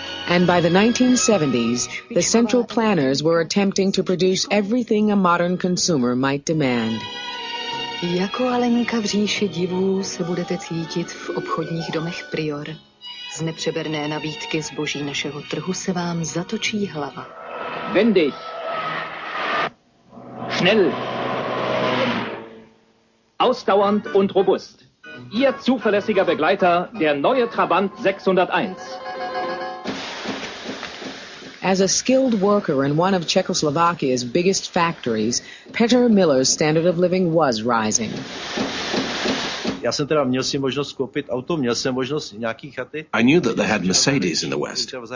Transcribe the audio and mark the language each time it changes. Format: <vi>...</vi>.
<en>And by the 1970s, the central planners were attempting to produce everything a modern consumer might demand.</en> <cs>Jako Aleníka v říši divů se budete cítit v obchodních domech Prior. Z nepřeberné nabídky zboží našeho trhu se vám zatočí hlava.</cs> <de>Wendig. Schnell. Ausdauernd und robust. Ihr zuverlässiger Begleiter, der neue Trabant 601.</de> <en>As a skilled worker in one of Czechoslovakia's biggest factories, Petr Miller's standard of living was rising. I knew that they had Mercedes in the West.</en>